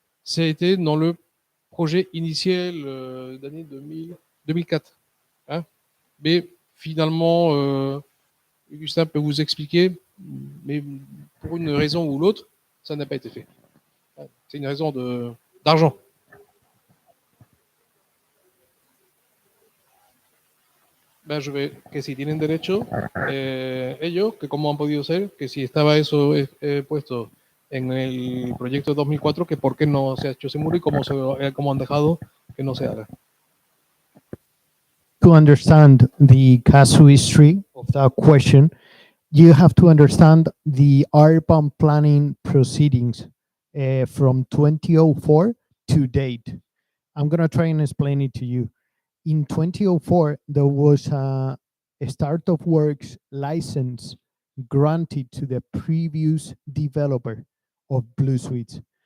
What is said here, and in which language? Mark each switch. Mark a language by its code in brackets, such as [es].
[fr] Ça a été dans le projet initial d'année 2004. Hein. Mais finalement, Augustin peut vous expliquer, mais pour une raison ou l'autre, ça n'a pas été fait. C'est une raison d'argent. [es] Yo veo que si tienen derecho ellos, que cómo han podido ser, que si estaba eso puesto en el proyecto de 2004, que por qué no se ha hecho ese muro y cómo han dejado que no se haga. [en] To understand the casuistry of that question, you have to understand the urban planning proceedings from 2004 to date. I'm going to try and explain it to you. In 2004, there was a start of works license granted to the previous developer of Blue Suites.